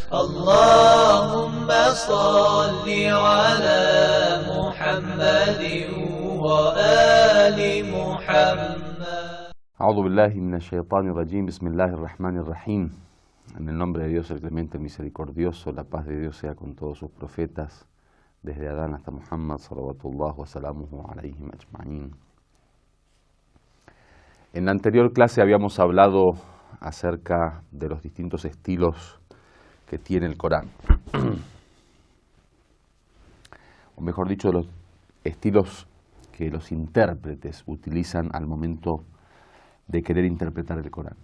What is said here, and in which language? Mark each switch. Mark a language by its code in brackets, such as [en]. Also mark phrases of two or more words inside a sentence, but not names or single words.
[ar] اللهم صل على محمد وآل محمد. أعوذ بالله من الشيطان الرجيم. بسم الله الرحمن الرحيم. [es] En el nombre de Dios, el clemente, el misericordioso, la paz de Dios sea con todos sus profetas, desde Adán hasta Muhammad, [ar] صلوات الله وسلامه عليهم أجمعين. [es] En la anterior clase habíamos hablado acerca de los distintos estilos que tiene el Corán. O mejor dicho, los estilos que los intérpretes utilizan al momento de querer interpretar el Corán.